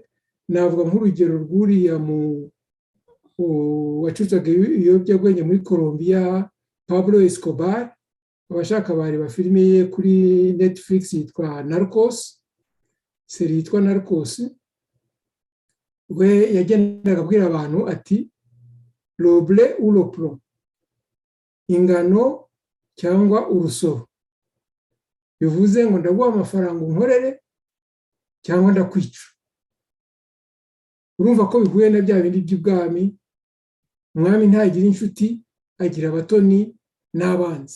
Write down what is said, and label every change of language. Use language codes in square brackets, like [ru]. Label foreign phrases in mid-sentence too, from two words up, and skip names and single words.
[rw] Navuga nk'urugero rw'uriya wacucaga ibiyobyabwenge muri Colombia, Pablo Escobar. Abashaka bareba filime ye kuri Netflix yitwa Narcos, seri yitwa Narcos. We yagendaga abwira abantu ati [fr] le blé ou le plomb, [rw] ingano cyangwa urusoro. Bivuze ngo ndaguha amafaranga unkorere cyangwa ndakwica. Urumva ko bihuye na bya bindi by'ubwami. Umwami ntagira inshuti, agira abatoni n'abanzi.